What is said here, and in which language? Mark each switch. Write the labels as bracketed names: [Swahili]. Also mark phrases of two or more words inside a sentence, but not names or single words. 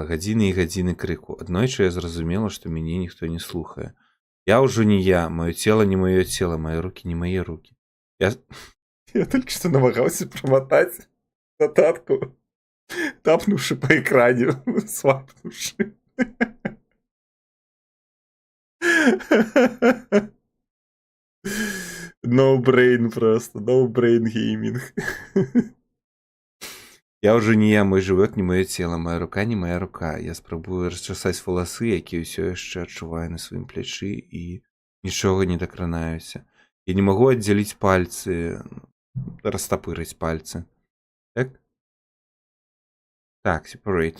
[Belarusian] Гадзіны і гадзіны крыку. Аднойчы я зразумела, што мяне ніхто не слухае. Я ўжо не я, маё цела не маё цела, мае рукі не мае рукі. Я толькі што намагаўся прамотаць нататку, тапнуўшы па экране, свапнуўшы. [English] No brain просто, no brain gaming. [Belarusian] Я ўжо не я, мой жывот не маё цела, моя рука не моя рука. Я спрабую расчасаць валасы, якія ўсё яшчэ адчуваю на сваім плячы і нічога не дакранаюся. Я не магу аддзяліць пальцы. растапырыць пальцы. Так? Так, separate.